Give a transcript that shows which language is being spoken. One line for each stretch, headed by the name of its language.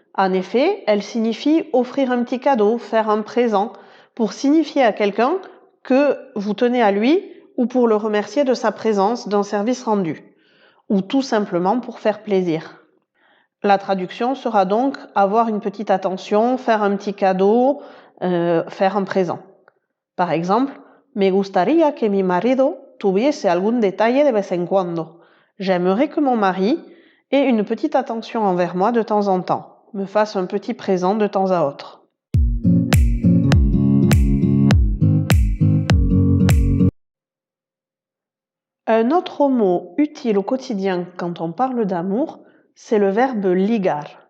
French: En effet, elle signifie offrir un petit cadeau, faire un présent, pour signifier à quelqu'un que vous tenez à lui ou pour le remercier de sa présence, d'un service rendu. ou tout simplement pour faire plaisir. La traduction sera donc avoir une petite attention, faire un petit cadeau, faire un présent. Par exemple,
Spanish: me gustaría que mi marido tuviese algún detalle de vez en cuando.
French: J'aimerais que mon mari ait une petite attention envers moi de temps en temps, me fasse un petit présent de temps à autre. Un autre mot utile au quotidien quand on parle d'amour, c'est le verbe ligar.